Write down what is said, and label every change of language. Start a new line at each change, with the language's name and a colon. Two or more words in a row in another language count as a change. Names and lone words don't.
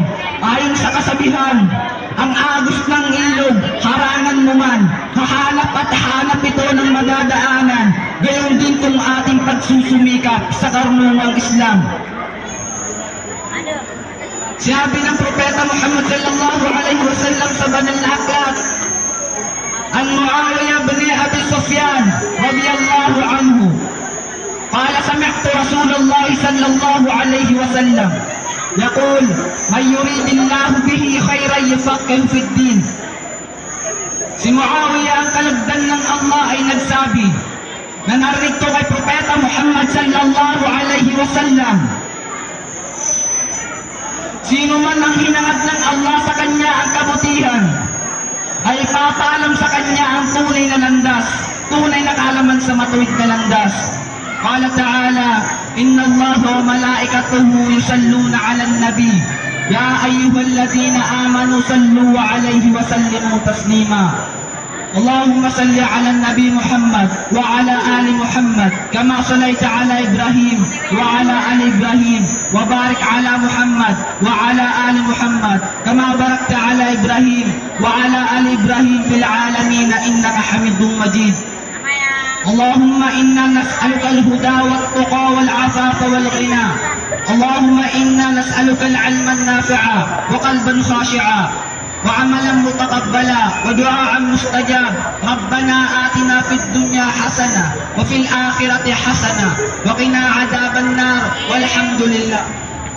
Filipino: Ayon sa kasabihan, ang agos ng ilog, harangan mo man, hahanap at hanap ito ng madadaanan, gayon din kung ating pagsusumikap sa karunungang Islam. Sinabi ng Propeta Muhammad
Arabic: صلى الله عليه وسلم
Filipino: sa banal na aklat,
Arabic: عن معاوية بن أبي سفيان رضي الله عنه قال سمعت رسول الله صلى الله عليه وسلم يقول من يرد الله به خيرا يفقهه في الدين.
Filipino: Si Muawiyah, ang kalugdan ng Allah, ay nagsabi na narinig kay Propeta Muhammad
Arabic: صلى الله عليه وسلم,
Filipino: sino man ang hinangad ng Allah sa kanya ang kabutihan, ay papaalam sa kanya ang tunay na landas, tunay na kaalaman sa matuwid na landas.
Arabic: قال تعالى إن الله وملائكته يصلون على النبي يا أيها الذين آمنوا صلوا عليه وسلموا تسليما. اللهم صل على النبي محمد وعلى آل محمد كما صليت على إبراهيم وعلى آل إبراهيم وبارك على محمد وعلى آل محمد كما باركت على إبراهيم وعلى آل إبراهيم في العالمين إنك حميد مجيد. اللهم إنا نسألك الهدى والتقى والعفاف والغنى. اللهم إنا نسألك العلم النافع وقلبا خاشعا وعملا متقبلا ودعاء مستجاب. ربنا آتنا في الدنيا حسنة وفي الآخرة حسنة وقنا عذاب النار والحمد لله.